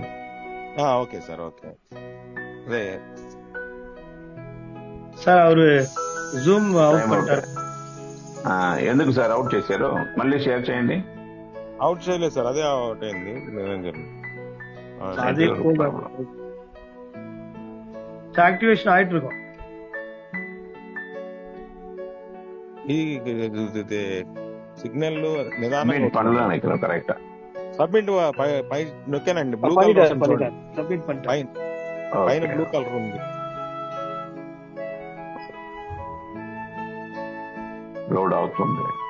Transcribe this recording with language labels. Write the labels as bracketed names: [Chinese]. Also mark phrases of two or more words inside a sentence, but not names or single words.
[English] okay sir, okay. [Telugu] అదే సార్, అవరు [English] zoom out [Telugu] పట్టారు. ఎందుకు సార్ అవుట్ చేశారు? మళ్ళీ షేర్ చేయండి. అవుట్ చేయలేదు సార్, అదే అవుట్ అయింది. [Tamil] ஆக்டிவேஷன் ஆயிட்டு இருக்கும். [Telugu] సిగ్నల్ నిదానం పనులు కరెక్ట్. సబ్మిట్ పై నొక్కానండి, [English] blue color [Telugu] సబ్మిట్ పైన [English] blue color [Telugu] ఉంది. లోడ్ అవుతుంది.